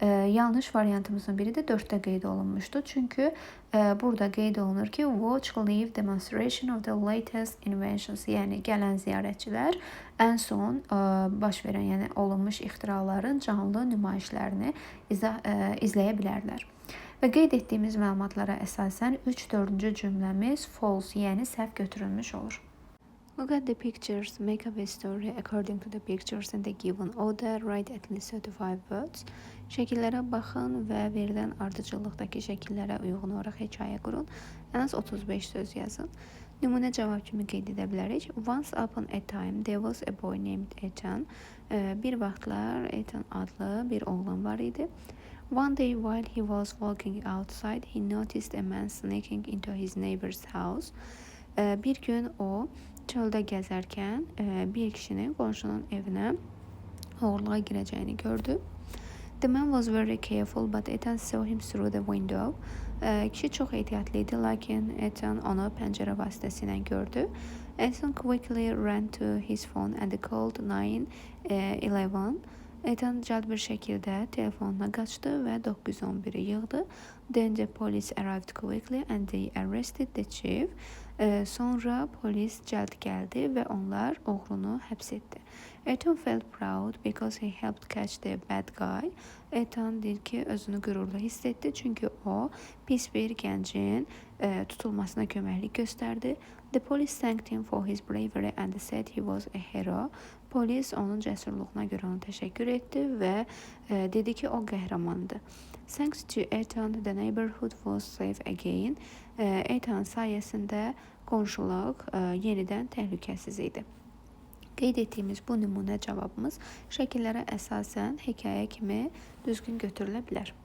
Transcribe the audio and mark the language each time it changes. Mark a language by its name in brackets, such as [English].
[Azerbaijani] Yanlış variantımızın biri də 4-də qeyd olunmuşdu. Çünki burada qeyd olunur ki, [English] watch live demonstration of the latest inventions. [Azerbaijani] Yəni gələn ziyarətçilər ən son baş verən, yəni olunmuş ixtiraların canlı nümayişlərini izləyə bilərlər. Və qeyd etdiyimiz məlumatlara əsasən 3-4-cü cümləmiz false, yəni səhv götürülmüş olur. [English] Look at the pictures, make up a story according to the pictures in the given order, write at least 35 words. [Azerbaijani] Şəkillərə baxın və verilən ardıcıllıqdakı şəkillərə uyğun olaraq hekayə qurun. Ən az 35 söz yazın. Nümunə cavab kimi qeyd edə bilərik. [English] Once upon a time, there was a boy named Ethan. [Azerbaijani] Bir vaxtlar Ethan adlı bir oğlan var idi. [English] One day while he was walking outside, he noticed a man sneaking into his neighbor's house. [Azerbaijani] Bir gün o çöldə gəzərkən bir kişinin qonşunun evinə oğurluğa girəcəyini gördü. [English] The man was very careful, but Ethan saw him through the window. [Azerbaijani] Kişi çox ehtiyatlı idi, lakin Ethan onu pəncərə vasitəsilə gördü. [English] Ethan quickly ran to his phone and called 911. [Azerbaijani] Ethan cəld bir şəkildə telefonuna qaçdı və 911-i yığdı. [English] Then the police arrived quickly and they arrested the chief. [Azerbaijani] Sonra polis cəld gəldi və onlar oğrunu həbs etdi. [English] Ethan felt proud because he helped catch the bad guy. [Azerbaijani] Ethan deyir ki, özünü qürurlu hiss etdi çünki o pis bir gəncin tutulmasına köməklik göstərdi. [English] The police thanked him for his bravery and said he was a hero. [Azerbaijani] Polis onun cəsurluğuna görə ona təşəkkür etdi və dedi ki, o qəhrəmandır. [English] Thanks to Ethan, the neighborhood was safe again. [Azerbaijani] Ethan sayəsində qonşuluq yenidən təhlükəsiz idi. Qeyd etdiyimiz bu nümunə cavabımız şəkillərə əsasən hekayə kimi düzgün götürülə bilər.